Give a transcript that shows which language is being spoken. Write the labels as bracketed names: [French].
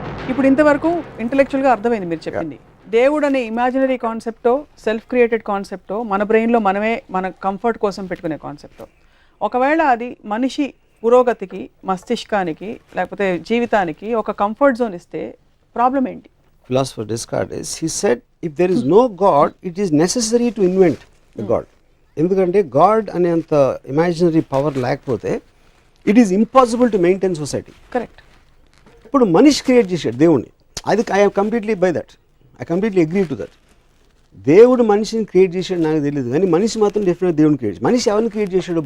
[Telugu] ఇప్పుడు ఇంతవరకు ఇంటలెక్చువల్గా అర్థమైంది మీరు చెప్పింది. దేవుడు అనే ఇమాజినరీ కాన్సెప్టో, సెల్ఫ్ క్రియేటెడ్ కాన్సెప్టో, మన బ్రెయిన్లో మనమే మన కంఫర్ట్ కోసం పెట్టుకునే కాన్సెప్టో, ఒకవేళ అది మనిషి పురోగతికి, మస్తిష్కానికి, లేకపోతే జీవితానికి ఒక కంఫర్ట్ జోన్ ఇస్తే ప్రాబ్లం ఏంటి? [English] Philosopher Descartes, he said, if there is no God, it is necessary to invent the God. [Telugu] ఎందుకంటే గాడ్ అనేంత ఇమాజినరీ పవర్ లేకపోతే [English] It is impossible to maintain society. [Telugu] Correct. ఇప్పుడు మనిషి క్రియేట్ చేశాడు దేవుణ్ణి. అది [English] I completely by that, I completely agree to that. [Telugu] దేవుడు మనిషిని క్రియేట్ చేశాడు నాకు తెలియదు, కానీ మనిషి మాత్రం డెఫినెట్గా దేవుడిని క్రియేట్ చేశాడు. మనిషి ఎవరిని క్రియేట్ చేశాడు?